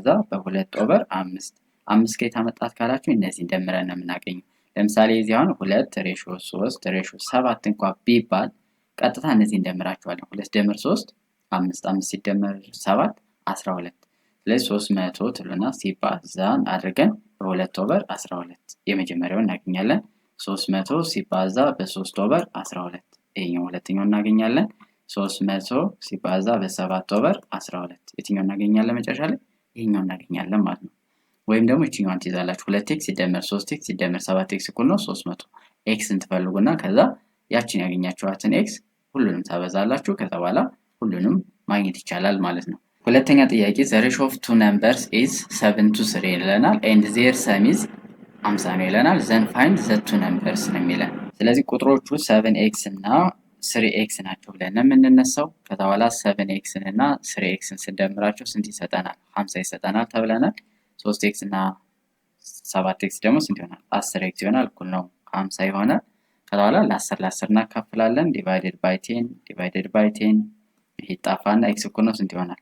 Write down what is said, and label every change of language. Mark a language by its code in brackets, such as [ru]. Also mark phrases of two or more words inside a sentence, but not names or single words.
[am] በ2 ኦቨር 5። 5 ከየት አመጣት ካላችሁ እነዚህ እንደምረን ነው የምናገኘው። ለምሳሌ እዚህ አሁን 2 ሬሾ 3 ሬሾ 7 እንኳን ቢባል ቀጥታ እነዚህ እንደምራቸዋለን። 2 ደምር 3 5 5 ሲደመር 7 12። ስለዚህ 300 ትሉና ሲባዛ አድርገን በ2 ኦቨር 12 የመጀመሪያውን እናገኛለን። 300 ሲባዛ በ3 ኦቨር 12 ይሄኛው ሁለተኛው እናገኛለን። 300 ሲባዛ በ7 ኦቨር 12 የትኛው እናገኛለን? መጨረሻ ላይ ይሄኛው እናገኛለን ማለት ነው። ወይም ደግሞ እቺኛዋን ትይዛላችሁ 2x ሲደመር 3x ሲደመር 7x እኩል ነው 300። xን ትፈልጉና ከዛ ያችን ያገኛችኋትን x ሁሉንም ታበዛላችሁ። ከዛ በኋላ ሁሉንም ማግኘት ይቻላል ማለት ነው። ሁለተኛ ጥያቄ [en] the ratio of two numbers is 7 to 3 [am] ይለናል [en] and their sum is 50 [am] ነው ይለናል። [en] then find the two numbers [am] ነው የሚለን። ስለዚህ ቁጥሮቹ 7x እና 3x ናቸው ብለን የምንነሳው። ከዛ በኋላ 7x እና 3xን ስንደምራቸው ስንት ይሰጠናል? 50 ይሰጠናል ተብለናል። 3x እና 7x ደግሞ ስንት ይሆናል? 10x ይሆናል እኩል ነው 50 ይሆናል። ከዛ በኋላ ለ10 ለ10 እናካፍላለን [en] divided by 10 [am] ይሄ ጣፋና x እኩል ነው ስንት ይሆናል?